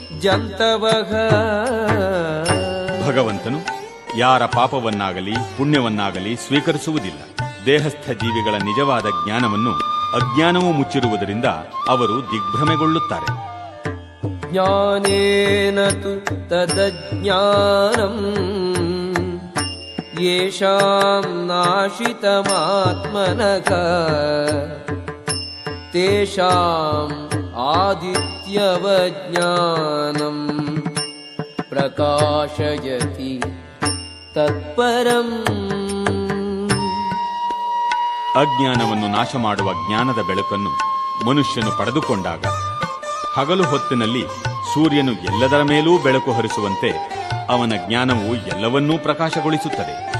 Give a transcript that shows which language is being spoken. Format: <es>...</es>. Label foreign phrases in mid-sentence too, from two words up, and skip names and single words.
<sa>ಜಂತವಃ.</sa> <kn>ಭಗವಂತನು ಯಾರ ಪಾಪವನ್ನಾಗಲಿ ಪುಣ್ಯವನ್ನಾಗಲಿ ಸ್ವೀಕರಿಸುವುದಿಲ್ಲ. ದೇಹಸ್ಥ ಜೀವಿಗಳ ನಿಜವಾದ ಜ್ಞಾನವನ್ನು ಅಜ್ಞಾನವೂ ಮುಚ್ಚಿರುವುದರಿಂದ ಅವರು ದಿಗ್ಭ್ರಮೆಗೊಳ್ಳುತ್ತಾರೆ.</kn> <sa>ಜ್ಞಾನೇನ ತು ತದಜ್ಞಾನಂ ಯೇಷಾಂ ನಾಶಿತಮಾತ್ಮನಃ ತೇಷಾಂ ಆದಿತ್ಯವಜ್ಞಾನಂ ಪ್ರಕಾಶಯತಿ ತತ್ಪರಂ.</sa> <kn>ಅಜ್ಞಾನವನ್ನು ನಾಶ ಮಾಡುವ ಜ್ಞಾನದ ಬೆಳಕನ್ನು ಮನುಷ್ಯನು ಪಡೆದುಕೊಂಡಾಗ ಹಗಲು ಹೊತ್ತಿನಲ್ಲಿ ಸೂರ್ಯನು ಎಲ್ಲದರ ಮೇಲೂ ಬೆಳಕು ಹರಿಸುವಂತೆ ಅವನ ಜ್ಞಾನವು ಎಲ್ಲವನ್ನೂ ಪ್ರಕಾಶಗೊಳಿಸುತ್ತದೆ.</kn>